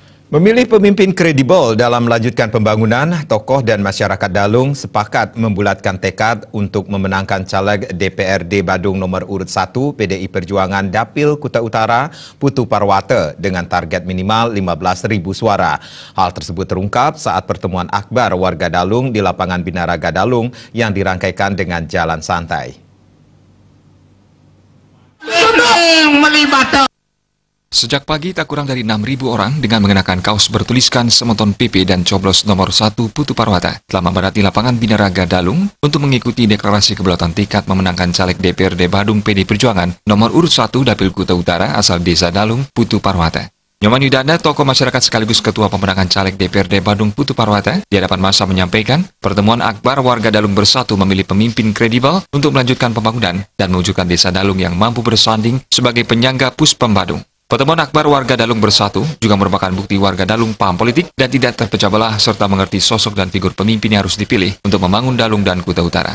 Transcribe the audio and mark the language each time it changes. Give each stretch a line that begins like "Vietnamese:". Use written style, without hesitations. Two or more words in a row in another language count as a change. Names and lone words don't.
Indonesian: Memilih pemimpin kredibel dalam melanjutkan pembangunan, tokoh dan masyarakat Dalung sepakat membulatkan tekad untuk memenangkan caleg DPRD Badung nomor urut 1 PDI Perjuangan Dapil Kuta Utara Putu Parwata dengan target minimal 15.000 suara. Hal tersebut terungkap saat pertemuan akbar warga Dalung di lapangan Binaraga Dalung yang dirangkaikan dengan jalan santai. Sejak pagi, tak kurang dari 6.000 orang dengan mengenakan kaos bertuliskan Semeton PP dan coblos nomor 1 Putu Parwata telah membadati lapangan Binaraga Dalung untuk mengikuti deklarasi kedaulatan tekad memenangkan caleg DPRD Badung PD Perjuangan nomor urut 1 Dapil Kuta Utara asal Desa Dalung Putu Parwata. Nyoman Yudanda, tokoh masyarakat sekaligus Ketua Pemenangan Caleg DPRD Badung Putu Parwata, di hadapan massa menyampaikan, pertemuan akbar warga Dalung bersatu memilih pemimpin kredibel untuk melanjutkan pembangunan dan mewujudkan Desa Dalung yang mampu bersanding sebagai penyangga Puspem Badung. Pertemuan akbar warga Dalung bersatu juga merupakan bukti warga Dalung paham politik dan tidak terpecah belah serta mengerti sosok dan figur pemimpin yang harus dipilih untuk membangun Dalung dan Kuta Utara.